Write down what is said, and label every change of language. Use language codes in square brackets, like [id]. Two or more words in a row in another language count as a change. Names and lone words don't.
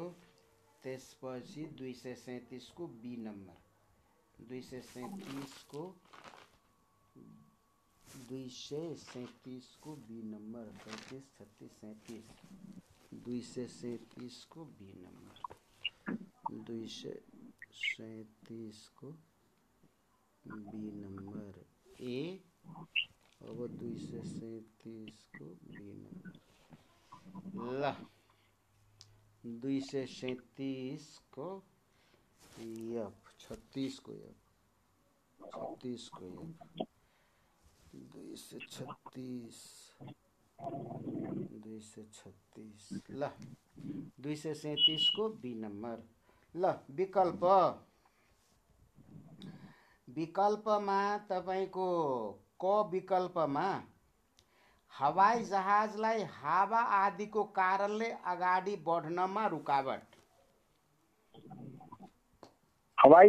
[ne] त्यसपछि 237 को बी नम्बर, 237 को बी नम्बर, 35, 36, 37, 237 को बी नम्बर, 237 को बी नंबर ए। अब 237 को बी नंबर। ल 237 को एफ, 36 को एफ, 36 को एफ, 236। ल 237 को बी नंबर। ल विकल्पमा तपाईको क विकल्पमा हवाई जहाजलाई हावा आदिको कारणले अगाडि बढ्नमा रुकावट। हवाई